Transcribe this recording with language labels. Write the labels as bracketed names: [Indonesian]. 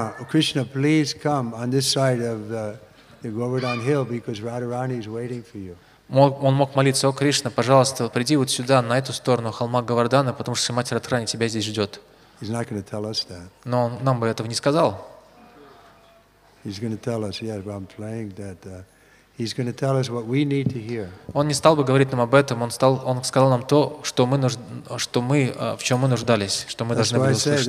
[English] Krishna, please come on this side of the Govardhan hill because Radharani is waiting for you. [Russian] Он мог молиться: о Кришна, пожалуйста, приди вот сюда, на эту сторону холма Гавардана, потому что Шримати Радхарани тебя здесь ждет. [English] He's not going to tell us that. [Russian] Но он нам бы этого не сказал. [English] He's going to tell us, yeah, I'm playing that. He's going to tell us what we need to hear. [Russian] Он не стал бы говорить нам об этом, он сказал нам то, в чем мы нуждались, что мы должны были услышать.